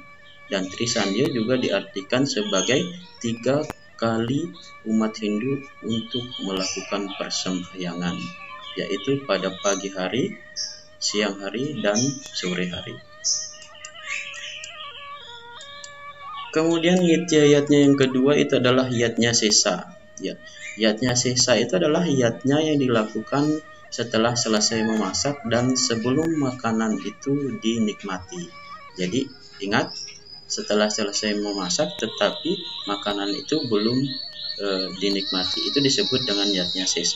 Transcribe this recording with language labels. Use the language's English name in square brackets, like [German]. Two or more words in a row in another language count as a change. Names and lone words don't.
[Indonesian] Dan Trisandhya juga diartikan sebagai 3 kali umat Hindu untuk melakukan persembahyangan, yaitu pada pagi hari, siang hari, dan sore hari. Kemudian nitya yatnya yang kedua itu adalah yatnya Sesa. Ya, yatnya Sesa itu adalah yatnya yang dilakukan setelah selesai memasak dan sebelum makanan itu dinikmati. Jadi ingat, setelah selesai memasak tetapi makanan itu belum dinikmati, itu disebut dengan yatnya Sesa.